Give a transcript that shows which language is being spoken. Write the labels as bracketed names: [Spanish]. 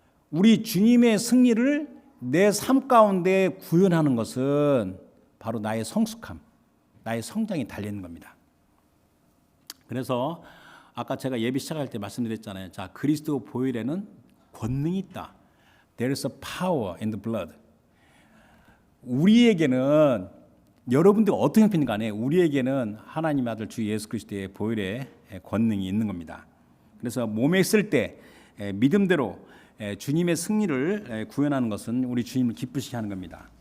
[Korean] 우리 주님의 승리를 내 삶 가운데 구현하는 것은 바로 나의 성숙함, 나의 성장이 달려있는 겁니다. 그래서 아까 제가 예배 시작할 때 말씀드렸잖아요. 자, 그리스도 보혈에는 권능이 있다. [English] There is a power in the blood. [Korean] 우리에게는, 여러분들 어떤 형편인 간에 우리에게는 하나님 아들 주 예수 그리스도의 보혈의 권능이 있는 겁니다. 그래서 몸에 있을 때 믿음대로 주님의 승리를 구현하는 것은 우리 주님을 기쁘시게 하는 겁니다.